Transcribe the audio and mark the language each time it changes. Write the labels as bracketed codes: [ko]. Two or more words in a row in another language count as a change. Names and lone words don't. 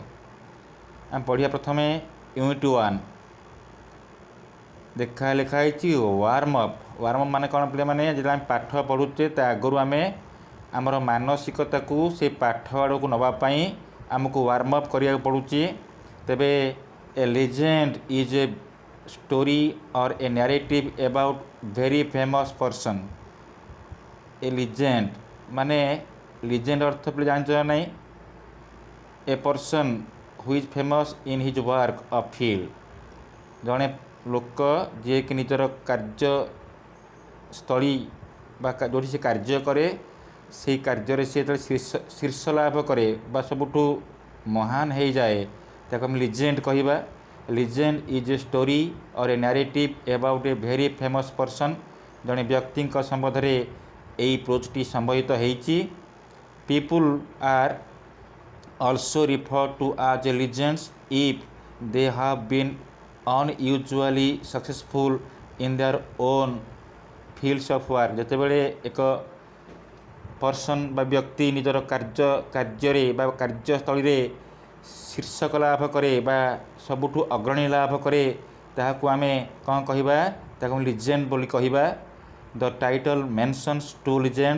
[or] ଆମେ ପଢ଼ିବା ପ୍ରଥମେ ୟୁନିଟ୍ 1। ଲେଖା ହେଇଛି [en] warm up. [or] ମାନେ କ'ଣ ପିଲାମାନେ? ଯେତେବେଳେ ଆମେ ପାଠ ପଢ଼ୁଛେ, ତା ଆଗରୁ ଆମେ ଆମର ମାନସିକତାକୁ ସେ ପାଠ ଆଡ଼କୁ ନେବା ପାଇଁ ଆମକୁ [en] warm up [or] କରିବାକୁ ପଡ଼ୁଛି। [en] ତେବେ a legend is a story or a narrative about very famous person. A legend [or] ମାନେ legend ଅର୍ଥ ପିଲା ଜାଣିଛ ନା ନାହିଁ? [en] A person who is famous in his work of field. [or] ଜଣେ ଲୋକ ଯିଏକି ନିଜର କାର୍ଯ୍ୟସ୍ଥଳୀ ବା ଯେଉଁଠି ସେ କାର୍ଯ୍ୟ କରେ, ସେହି କାର୍ଯ୍ୟରେ ସେ ଯେତେବେଳେ ଶୀର୍ଷ ଲାଭ କରେ ବା ସବୁଠୁ ମହାନ ହେଇଯାଏ, ତାକୁ ଆମେ ଲିଜେଣ୍ଡ କହିବା। [en] legend is a story or a narrative about a very famous person. [or] ଜଣେ ବ୍ୟକ୍ତିଙ୍କ ସମ୍ବନ୍ଧରେ ଏହି ପ୍ରୋଜ୍ଟି ସମ୍ବୋଧିତ ହେଇଛି। [en] people are also refer to as a legends if they have been unusually successful in their own fields of work. [or] ଯେତେବେଳେ ଏକ ପର୍ସନ୍ ବା ବ୍ୟକ୍ତି ନିଜର କାର୍ଯ୍ୟରେ ବା କାର୍ଯ୍ୟସ୍ଥଳୀରେ ଶୀର୍ଷକ ଲାଭ କରେ ବା ସବୁଠୁ ଅଗ୍ରଣୀ ଲାଭ କରେ, ତାହାକୁ ଆମେ କ'ଣ କହିବା? ତାକୁ ଲିଜେଣ୍ଡ ବୋଲି କହିବା। [en] the title mentions 2 legends.